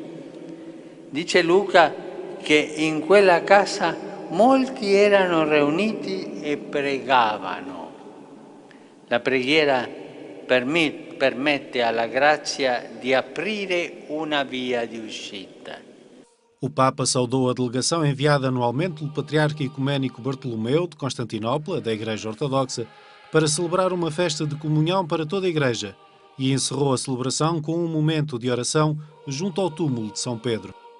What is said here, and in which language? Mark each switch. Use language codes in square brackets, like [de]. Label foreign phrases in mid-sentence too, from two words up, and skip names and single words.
[it] Dice Luca che in quella casa molti erano riuniti e pregavano. La preghiera permette alla grazia di aprire una via di uscita. [pt] O Papa saudou a delegação enviada anualmente pelo Patriarca Ecuménico Bartolomeu de Constantinopla, da Igreja Ortodoxa, para celebrar uma festa de comunhão para toda a Igreja e encerrou a celebração com um momento de oração junto ao túmulo de São Pedro.